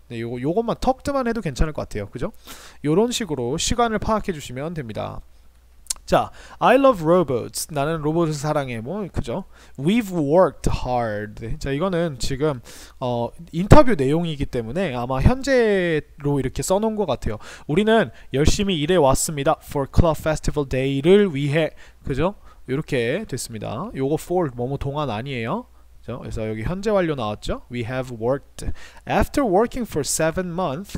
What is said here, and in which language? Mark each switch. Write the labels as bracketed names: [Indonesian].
[Korean] 네, 요것만 턱드만 해도 괜찮을 것 같아요. 그죠? 요런 식으로 시간을 파악해 주시면 됩니다. 자, [English] I love robots. [Korean] 나는 로봇을 사랑해. 뭐, 그죠? [English] We've worked hard. [Korean] 자, 이거는 지금 인터뷰 내용이기 때문에 아마 현재로 이렇게 써놓은 것 같아요. 우리는 열심히 일해 왔습니다. [English] For Club Festival Day [Korean] 를 위해. 그죠? 이렇게 됐습니다. 요거 for 뭐뭐 동안 아니에요. 그래서 여기 현재 완료 나왔죠? [English] We have worked. After working for 7 months.